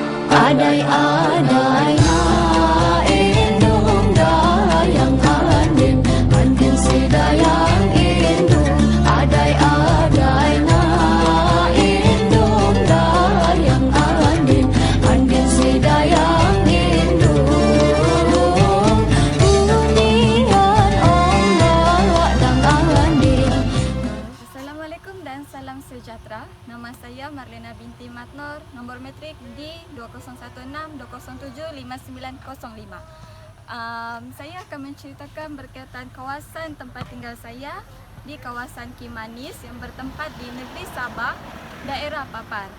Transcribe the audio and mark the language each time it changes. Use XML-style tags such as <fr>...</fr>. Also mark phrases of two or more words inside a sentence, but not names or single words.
<dtp>Adai-adai na indung dayang andin, andin sidayang indung. Adai-adai na indung dayang andin, andin sidayang indung. Unian Allah dan andin.</dtp> <ms>Assalamualaikum dan salam sejahtera. Nama saya Marlena binti Matnor, nombor metrik D2016-207-5905. Saya akan menceritakan berkaitan kawasan tempat tinggal saya di kawasan Kimanis yang bertempat di negeri Sabah, daerah Papar.</ms>